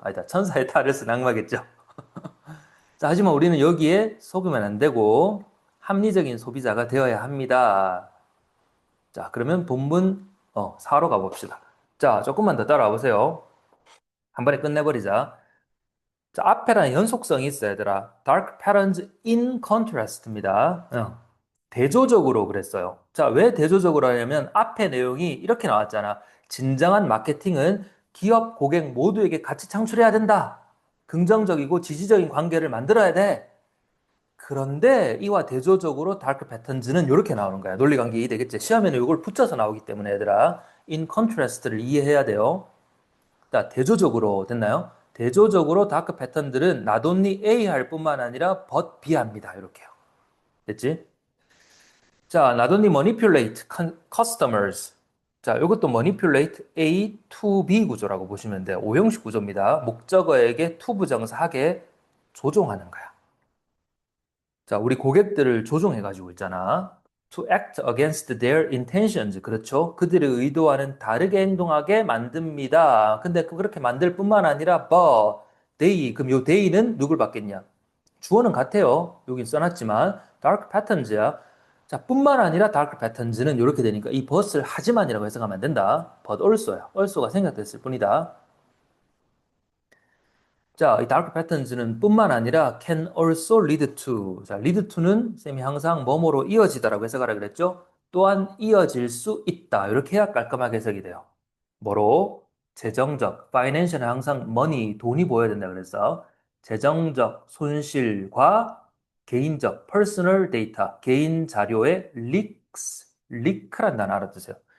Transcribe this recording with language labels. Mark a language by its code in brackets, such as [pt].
[ko] 아니다, 천사의 탈을 쓴 악마겠죠. 자, 하지만 우리는 여기에 속으면 안 되고, 합리적인 소비자가 되어야 합니다. 자, 그러면 본문, 4로 가봅시다. 자, 조금만 더 따라와 보세요. 한 번에 끝내버리자. 자, 앞에랑 연속성이 있어, 얘들아. [en] Dark patterns in contrast입니다. [ko] 대조적으로 그랬어요. 자, 왜 대조적으로 하냐면 앞에 내용이 이렇게 나왔잖아. 진정한 마케팅은 기업, 고객 모두에게 가치 창출해야 된다. 긍정적이고 지지적인 관계를 만들어야 돼. 그런데 이와 대조적으로 다크 패턴즈는 이렇게 나오는 거야. 논리관계 이해되겠지? 시험에는 이걸 붙여서 나오기 때문에 얘들아. in contrast를 이해해야 돼요. 자, 대조적으로 됐나요? 대조적으로 다크 패턴들은 not only A 할 뿐만 아니라 but B 합니다. 이렇게요. 됐지? 자, [en] not only manipulate customers. [ko] 자, 이것도 manipulate A to B 구조라고 보시면 돼요. 오형식 구조입니다. 목적어에게 to 부정사 하게 조종하는 거야. 자, 우리 고객들을 조종해가지고 있잖아. [en] To act against their intentions. [ko] 그렇죠? 그들의 의도와는 다르게 행동하게 만듭니다. 근데 그렇게 만들 뿐만 아니라, [en] but they. [ko] 그럼 요 they는 누굴 받겠냐? 주어는 같아요. 여기 써놨지만, dark patterns야. 자, 뿐만 아니라 dark patterns는 이렇게 되니까 이 but을 하지만이라고 해석하면 안 된다. [en] but also야. [ko] also가 생략됐을 뿐이다. 자, 이 dark patterns는 뿐만 아니라 [en] can also lead to. [ko] 자, lead to는 쌤이 항상 뭐뭐로 이어지다라고 해석하라 그랬죠? 또한 이어질 수 있다. 이렇게 해야 깔끔하게 해석이 돼요. 뭐로? 재정적, financial은 항상 money, 돈이 보여야 된다 그랬어. 재정적 손실과 개인적, personal data, 개인 자료의 leak란 단어 알아두세요.